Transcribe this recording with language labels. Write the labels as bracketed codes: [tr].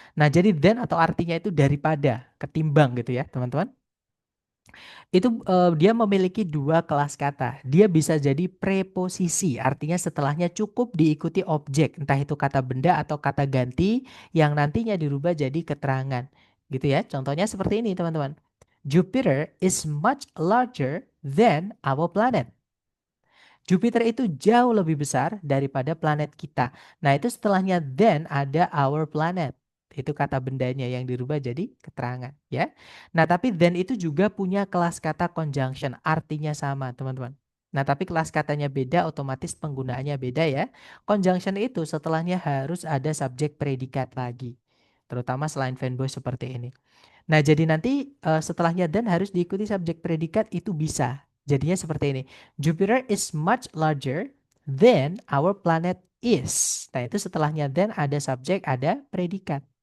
[id] Nah, jadi than atau artinya itu daripada, ketimbang gitu ya, teman-teman. Itu dia memiliki dua kelas kata. Dia bisa jadi preposisi, artinya setelahnya cukup diikuti objek, entah itu kata benda atau kata ganti yang nantinya dirubah jadi keterangan. Gitu ya. Contohnya seperti ini, teman-teman. [en] Jupiter is much larger than our planet. [id] Jupiter itu jauh lebih besar daripada planet kita. Nah, itu setelahnya then ada our planet. Itu kata bendanya yang dirubah jadi keterangan, ya. Nah, tapi then itu juga punya kelas kata conjunction, artinya sama, teman-teman. Nah, tapi kelas katanya beda, otomatis penggunaannya beda ya. Conjunction itu setelahnya harus ada subjek predikat lagi. Terutama selain fanboy seperti ini. Nah, jadi nanti setelahnya dan harus diikuti subjek predikat itu bisa. Jadinya seperti ini. [en] Jupiter is much larger than our planet is. [id] Nah, itu setelahnya then ada subjek, ada predikat.